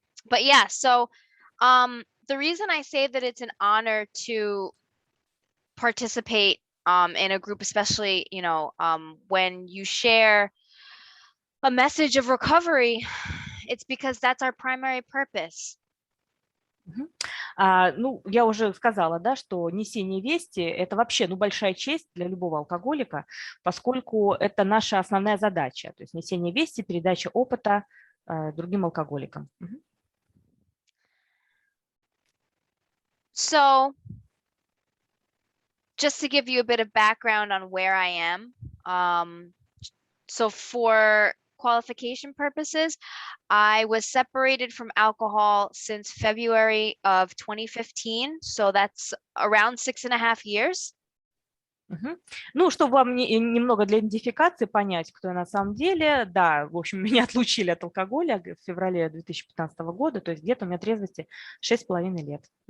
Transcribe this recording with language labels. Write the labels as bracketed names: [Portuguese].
[English] But yeah, so the reason I say that it's an honor to participate in a group, especially, you know, when you share a message of recovery, it's because that's our primary purpose. [Russian] Ну, я уже сказала, да, что несение вести – это вообще большая честь для любого алкоголика, поскольку это наша основная задача, то есть несение вести, передача опыта другим алкоголикам. [English] So, just to give you a bit of background on where I am, so for qualification purposes, I was separated from alcohol since February of 2015, so that's around 6.5 years. [Russian] Ну, чтобы вам немного для идентификации понять, кто я на самом деле, да, в общем, меня отлучили от алкоголя в феврале 2015 года, то есть где-то у меня трезвости 6,5 лет.